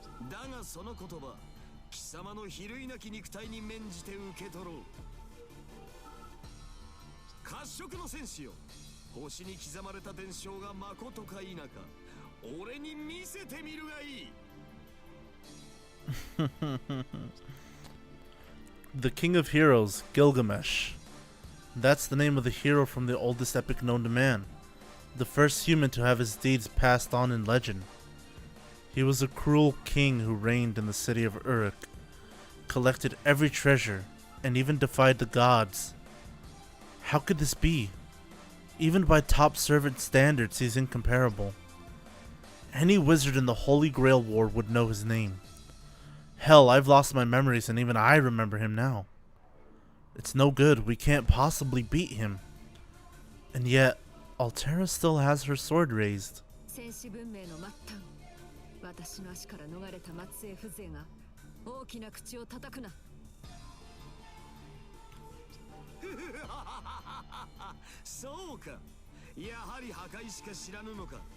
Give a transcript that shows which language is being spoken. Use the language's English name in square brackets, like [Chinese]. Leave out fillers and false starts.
[Japanese] だがその言葉、貴様の比類なき肉体に免じて受け取ろう。褐色の戦士よ、星に刻まれた伝承がまことか否か、俺に見せてみるがいい。 [English] The King of Heroes, Gilgamesh. That's the name of the hero from the oldest epic known to man. The first human to have his deeds passed on in legend. He was a cruel king who reigned in the city of Uruk, collected every treasure, and even defied the gods. How could this be? Even by top servant standards, he's incomparable. Any wizard in the Holy Grail War would know his name. Hell, I've lost my memories and even I remember him now. It's no good, we can't possibly beat him. And yet, Altera still has her sword raised. [Japanese] 戦士文明の末端、私の足から逃れた末裔風情が大きな口を叩くな。そうか、やはり破壊しか知らぬのか。